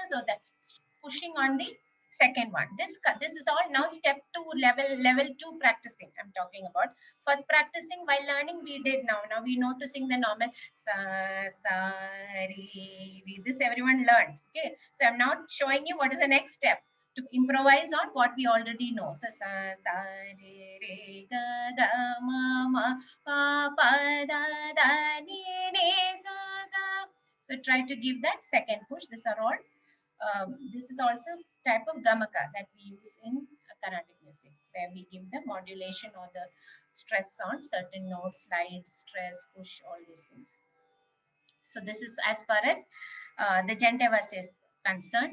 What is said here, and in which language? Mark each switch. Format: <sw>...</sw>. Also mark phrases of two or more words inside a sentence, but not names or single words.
<en>So that's pushing on the second one. This is all now step 2, level 2 practicing I'm talking about. First practicing while learning we did. Now we know to sing the normal sa sa re re. This everyone learned. Okay, so I'm now showing you what is the next step to improvise on what we already know. So sa sa re re ga ga ma ma pa pa da da ni ni sa sa. So try to give that second push. These are all this is also type of gamaka that we use in Carnatic music, where we give the modulation or the stress on certain notes, slide, stress, push, all those things. So this is as far as the gente verse is concerned.</en>